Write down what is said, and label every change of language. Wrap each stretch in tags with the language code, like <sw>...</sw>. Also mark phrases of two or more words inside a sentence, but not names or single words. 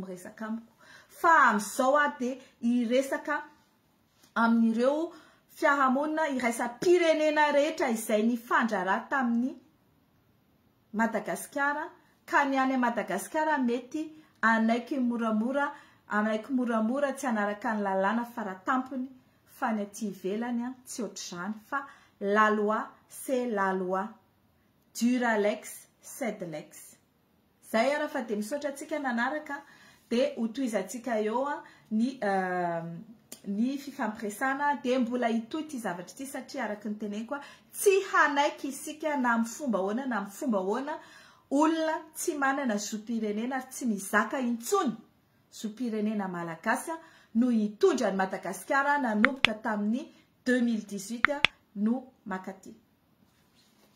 <mg>miresaka amiko fa amin'izao de iresaka amin'ireo fiarahamonina iraisam-pirenena rehetra izay nifandrarà tamin'ny Madagasikara ka ny any Madagasikara mety anaiky moramora tsy anaraka ny lalàna faratampony fa ny aty ivelany tsy ohatr'izany fa</mg> <fr>la loi c'est la loi</fr> <la>dura lex sed lex.</la> <mg>Zay ara fa de misaotra atsika nanaraka de hotoizantsika eo ny fifampiresana de mbola itoy ty zavatra ty satria araka ny teneniko tsy hanaiky isika na amin'ny fomba hoana olona tsy manana zo-pirenena ary tsy mizaka intsony zo-pirenena malagasy no hitondra ny Madagasikara nanomboka tamin'ny 2018 no makaty.</mg>